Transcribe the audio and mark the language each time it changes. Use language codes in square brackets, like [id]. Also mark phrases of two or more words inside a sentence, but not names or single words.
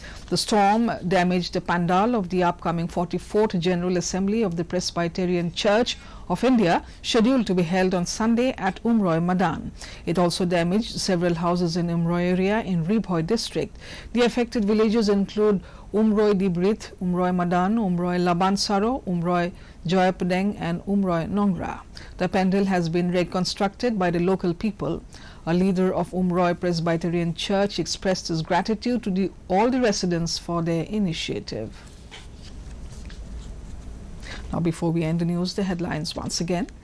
[en] The storm damaged the pandal of the upcoming 44th General Assembly of the Presbyterian Church of India, scheduled to be held on Sunday at Umroi Madan. It also damaged several houses in Umroi area in Rebhoi district. The affected villages include Umroi Dibrit, Umroi Madan, Umroi Labansaro, Umroi Joyapadeng and Umroi Nongra. The pandal has been reconstructed by the local people. A leader of Umroi Presbyterian Church expressed his gratitude to all the residents for their initiative. Now, before we end the news, the headlines once again.